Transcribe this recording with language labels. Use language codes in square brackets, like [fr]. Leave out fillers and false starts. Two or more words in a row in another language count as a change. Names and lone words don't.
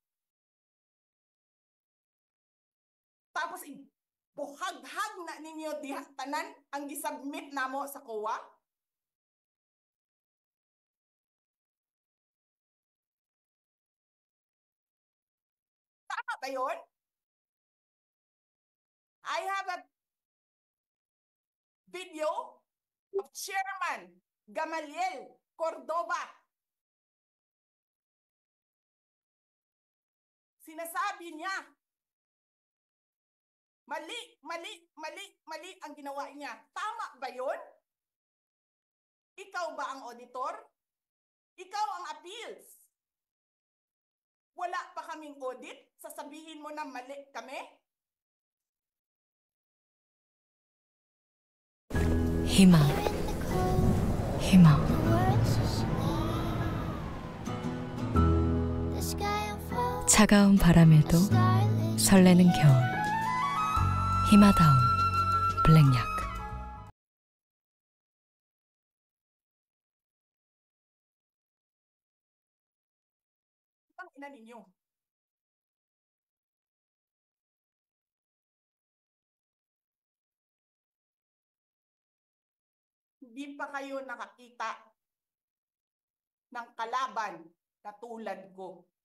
[ceb] Tapos buhaghag na ninyo tanan ang gisubmit namo sa COA? [tl] Tama ba yun? [en] I have a video of Chairman Gamaliel Cordoba. [tl] Sinasabi niya, mali ang ginawa niya. Tama ba yun? Ikaw ba ang auditor? Ikaw ang appeals. Wala pa kaming audit? Sasabihin mo na mali kami? [ko] 희망, 희망. 차가운 바람에도 설레는 겨울. 희마다운 블랙약. [tl] Ang ina ninyo. Hindi pa kayo nakakita ng kalaban na tulad ko.